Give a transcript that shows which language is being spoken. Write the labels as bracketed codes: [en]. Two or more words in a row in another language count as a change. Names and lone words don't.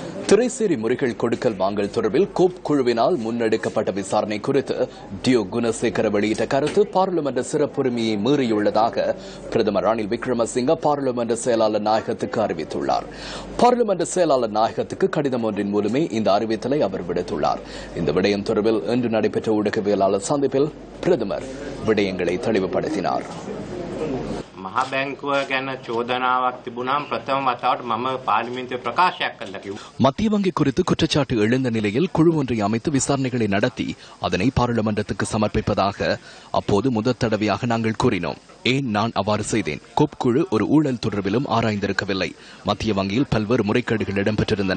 [ta] திரைசேரி முறைகள் கொடுக்கல் வாங்கல் தொடர்பில் கோப் குழுவினால் முன்னெடுக்கப்பட்ட விசாரணை குறித்து டியோ குணசேகர வெளியிட்ட கருத்து பாராளுமன்ற சிறப்புரிமையை மீறியுள்ளதாக பிரதமர் ரணில் விக்ரமசிங்க பாராளுமன்ற செயலாளர் நாயகத்துக்கு அறிவித்துள்ளார். பாராளுமன்ற செயலாளர் நாயகத்துக்கு கடிதம் ஒன்றின் மூலமே இந்த அறிவித்தலை அவர் விடுத்துள்ளார். இந்த விடயம் தொடர்பில் இன்று நடைபெற்ற ஊடகவியலாளர் சந்திப்பில் பிரதமர் விடயங்களை தெளிவுபடுத்தினார். [si] මහ බැංකුව ගැන චෝදනාවක් තිබුණාම ප්‍රථම වතාවට මම පාර්ලිමේන්තුවේ ප්‍රකාශයක් කළා කිව්වා. [ta] மத்திய வங்கி குறித்து குற்றச்சாட்டு எழுந்த நிலையில் குழு ஒன்றை அமைத்து விசாரணைகளை நடத்தி அதனை பாராளுமன்றத்துக்கு சமர்ப்பிப்பதாக அப்போது முதல் தடவையாக நாங்கள் கூறினோம். ஏன் நான் அவ்வாறு செய்தேன்? கோப் குழு ஒரு ஊழல் தொடர்பிலும் ஆராய்ந்திருக்கவில்லை. மத்திய வங்கியில் பல்வேறு முறைகேடுகள் இடம்பெற்றிருந்தன.